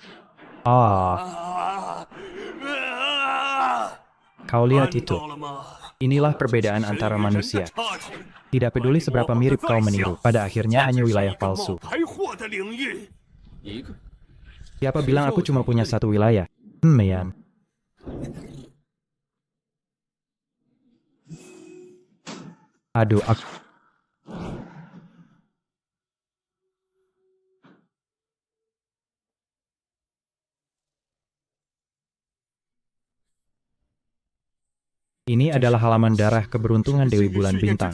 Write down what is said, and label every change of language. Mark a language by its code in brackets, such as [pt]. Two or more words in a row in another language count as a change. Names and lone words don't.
[id] Kau lihat itu. Inilah perbedaan antara manusia. Tidak peduli seberapa mirip kau meniru, pada akhirnya hanya wilayah palsu. [zh] 排货的领域。一个 [id] Siapa bilang aku cuma punya satu wilayah? Meyan. Aduh, aku... Ini adalah halaman darah keberuntungan Dewi Bulan Bintang.